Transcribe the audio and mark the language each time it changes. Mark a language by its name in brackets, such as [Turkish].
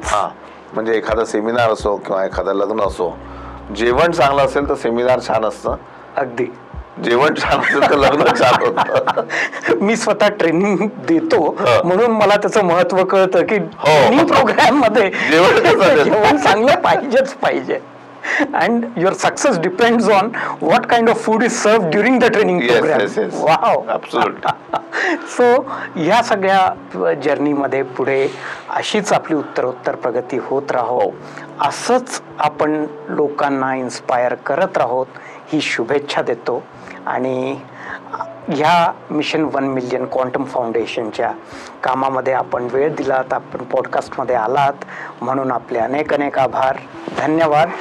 [Marathi] हा, म्हणजे एखादा सेमिनार असो किंवा एखादं लग्न असो, जेवण चांगलं असेल तर सेमिनार छान असतं. अगदी. जेवण छान असेल तर लग्न छान होतं. मी स्वतः ट्रेनिंग देतो म्हणून मला त्याचं महत्व कळतं की हो. ट्रेनिंग प्रोग्राम मध्ये जेवण कसं असेल? जेवण चांगलं पाहिजेच पाहिजे. [English] And your success depends on what kind of food is served during the training Yes, program. yes, yes. Wow. Absolutely. [Marathi] So ह्या सगळ्या जर्नीमध्ये पुढे अशीच आपली उत्तरोत्तर प्रगती होत राहो, असंच आपण लोकांना इन्स्पायर करत राहोत ही शुभेच्छा देतो. आणि ह्या मिशन 1 मिलियन क्वांटम फाउंडेशनच्या कामामध्ये आपण वेळ दिलात, आपण पॉडकास्टमध्ये आलात म्हणून आपले अनेक अनेक आभार. धन्यवाद.